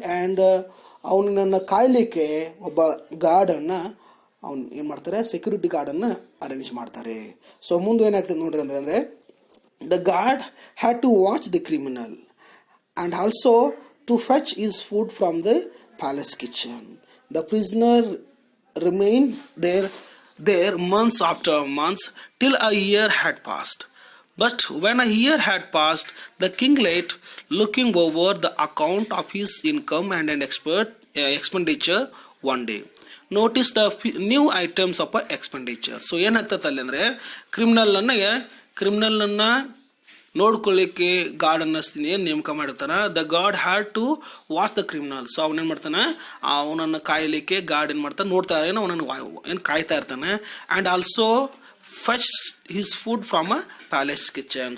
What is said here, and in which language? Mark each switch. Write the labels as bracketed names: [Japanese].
[Kannada] And ಅವನನ್ನು ಕಾಯಲಿಕ್ಕೆ ಒಬ್ಬ ಗಾರ್ಡನ್ನು ಏನು ಮಾಡ್ತಾರೆ, ಸೆಕ್ಯೂರಿಟಿ ಗಾರ್ಡನ್ನು ಅರೇಂಜ್ ಮಾಡ್ತಾರೆ. [English] so [Kannada] ಮುಂದೆ ಏನಾಗ್ತದೆ ನೋಡ್ರಿ ಅಂದರೆ [English] The guard had to watch the criminal and also to fetch his food from the palace kitchen. The prisoner remained there months after months till a year had passed. But when a year had passed, the kinglet, looking over the account of his income and an expenditure one day, noticed a new items of expenditure. [Kannada] So ಏನಾಗ್ತದೆ ಅಲ್ಲಿ ಅಂದರೆ, ಕ್ರಿಮಿನಲ್ನ ನೋಡ್ಕೊಳ್ಳಿಕ್ಕೆ ಗಾರ್ಡನ್ನ ಏನು ನೇಮಕ ಮಾಡಿರ್ತಾನೆ, [English] The guard had to watch the criminal. [Kannada] So ಅವನೇನು ಮಾಡ್ತಾನೆ, ಅವನನ್ನು ಕಾಯಲಿಕ್ಕೆ guard ಏನು ಮಾಡ್ತಾನೆ, ನೋಡ್ತಾ ಏನೋ ಅವನನ್ನು ಏನು ಕಾಯ್ತಾ ಇರ್ತಾನೆ. [English] And also fetch his food from a palace kitchen.